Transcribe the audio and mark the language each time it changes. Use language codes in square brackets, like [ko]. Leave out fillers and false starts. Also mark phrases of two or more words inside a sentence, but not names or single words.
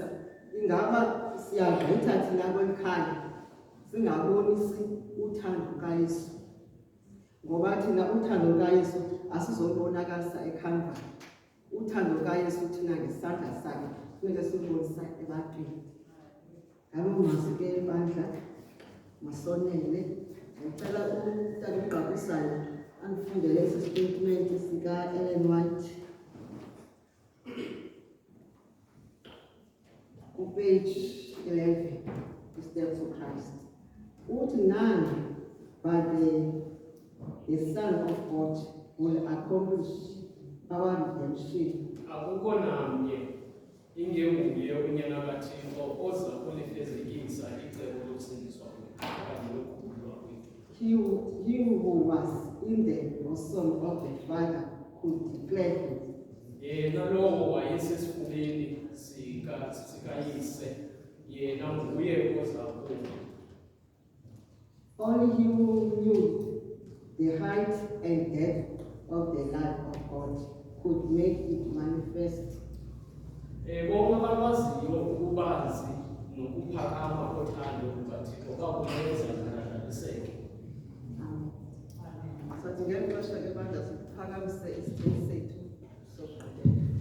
[xh] Ingaba siyagqitha thina kweli khaya singabonisi uthando lukaYesu, ngoba thina uthando lukaYesu asizobonakalisa eKhalvari. Uthando lukaYesu thina ngesandla sakhe funeka silubonisa ebantwini. Ngaloo mazwi ke bandla masonele, ndicela umntana ugqabisayo andifundele esi statement sika-Ellen White kupage 11, Steps of Christ. [en] Uthi none but the Son of God will accomplish our redemption. [xh] Akukho namnye ingenguye unyana kaThixo oza kulifezekisa icebo lokusindiswa okanye lokukhululwa kwethu. [en] He who was in the bosom of the Father could declare it. [xh] Yena lowo wayesesifubeni sikayise, yena nguye oza kuba. [en] Only he who knew the height and depth of the love of God could make it manifest. [xh] Bonke abakwaziyo ukubanzi nokuphakama kothando lukaThixo kwakumenza adlaliseke. Sathi ngeli xesha ke bandla siphakamise isicelo sethu sokugqibela.